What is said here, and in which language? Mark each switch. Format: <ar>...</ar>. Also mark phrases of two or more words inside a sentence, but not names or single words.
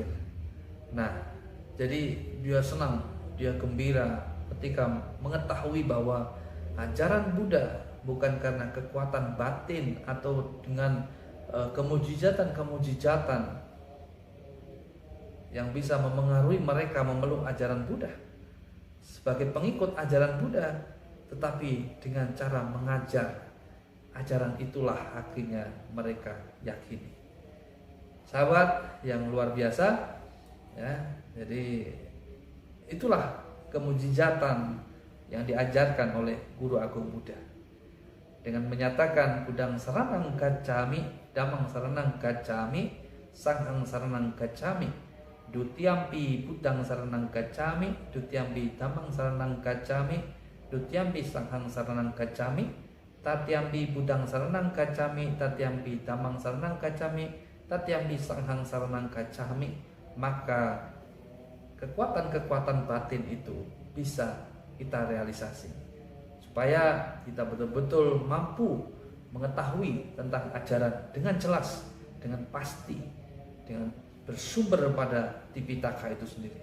<id>Nah, jadi dia senang, dia gembira ketika mengetahui bahwa ajaran Buddha bukan karena kekuatan batin atau dengan kemujizatan-kemujizatan yang bisa memengaruhi mereka memeluk ajaran Buddha sebagai pengikut ajaran Buddha, tetapi dengan cara mengajar ajaran itulah akhirnya mereka yakini. Sahabat yang luar biasa, ya, jadi itulah kemujizatan yang diajarkan oleh Guru Agung Buddha. Dengan menyatakan</id> <pi>Budang Saranang Gacchami, Damang Saranang Gacchami, Sanghang Saranang Gacchami, Dutiyampi Budang Saranang Gacchami, Dutiyampi Damang Saranang Gacchami, Dutiyampi Sanghang Saranang Gacchami, Tatyampi Budang Saranang Gacchami, Tatyampi Damang Saranang Gacchami, Tatyampi Sanghang Saranang Gacchami,</pi> <id>maka kekuatan-kekuatan batin itu bisa kita realisasi supaya kita betul-betul mampu mengetahui tentang ajaran dengan jelas, dengan pasti, dengan bersumber pada Tipitaka itu sendiri.</id>